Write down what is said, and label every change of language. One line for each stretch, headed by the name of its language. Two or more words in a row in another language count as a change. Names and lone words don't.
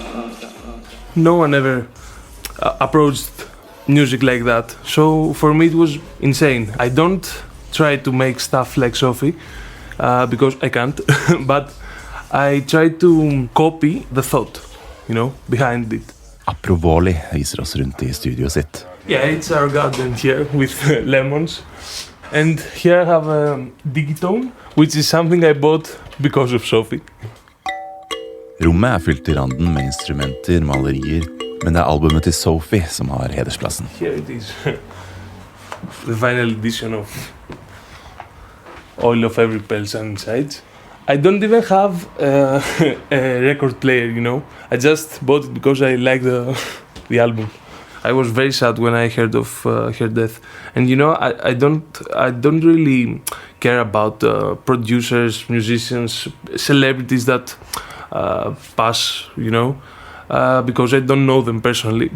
English: No one ever approached music like that. So for me it was insane. I don't try to make stuff like Sophie because I can't, but I try to copy the thought, behind it.
Norwegian: Aprovoli viser oss rundt I studioet sitt.
English: Yeah, it's our garden here with lemons. And here I have a digitone, which is something I bought because of Sophie.
Norwegian: Rommet fylt til randen med instrumenter, malerier, men det albumet til Sophie som har hedersplassen.
English: Here it is. The final edition of All of Every Pale Sunside. I don't even have a record player, I just bought it because I like the album. I was very sad when I heard of her death, and I don't really care about producers, musicians, celebrities that pass, because I don't know them personally.